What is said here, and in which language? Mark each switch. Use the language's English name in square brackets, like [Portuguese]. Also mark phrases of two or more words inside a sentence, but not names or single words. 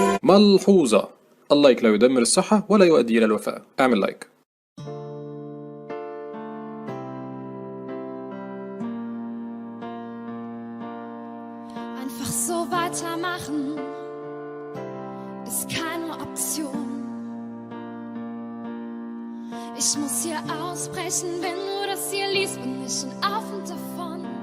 [Arabic] ملحوظة: اللايك لا يدمر الصحة ولا يؤدي إلى الوفاة. اعمل لايك. [German] Einfach so weitermachen ist keine Option. Ich muss hier ausbrechen, wenn du das hier liest, bin ich schon auf und davon.